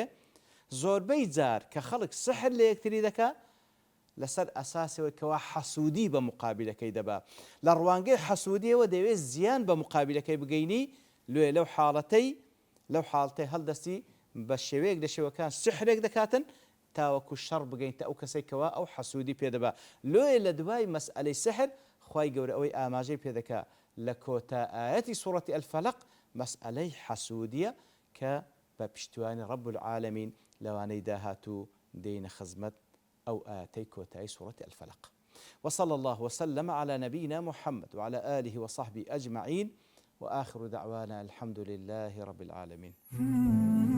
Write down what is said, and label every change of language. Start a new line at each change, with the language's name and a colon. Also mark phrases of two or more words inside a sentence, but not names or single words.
Central Kurdish: زۆربەی جار کە خەڵک سحر لە یەکتری دەکا لەسەر ئەساسەوەی کەوا حەسوودی بە مقابلەکەی دەبا، لە ڕوانگەی حەسوودیەوە دەوێت زیان بە مقابلەکەی بگەینی، لێ لەو حاڵەتەی هەڵدەستی بە شێوەیەک لە شێوەکان سحرێک دەکاتن تاوەکو شەڕ بگەینتە ئەو کەسێکەوە ئەو حەسوودی پێدەبا. لۆیە لە دوای مەسئلەی سحر خوای گەورە ئەوەی ئاماژەی پێدەکا لە کۆتا ئاەتی سوورەتی ئەلفەلەق مەسئلەی حەسوودیە کە بە پشتیوانی
Arabic: ڕەب العالەمین
Central Kurdish: لەوانەی داهاتوو دێینە خزمەت
Arabic: أو آتي كوتاي سورة الفلق. وصلى الله وسلم على نبينا محمد وعلى آله وصحبه أجمعين وآخر دعوانا الحمد لله رب العالمين.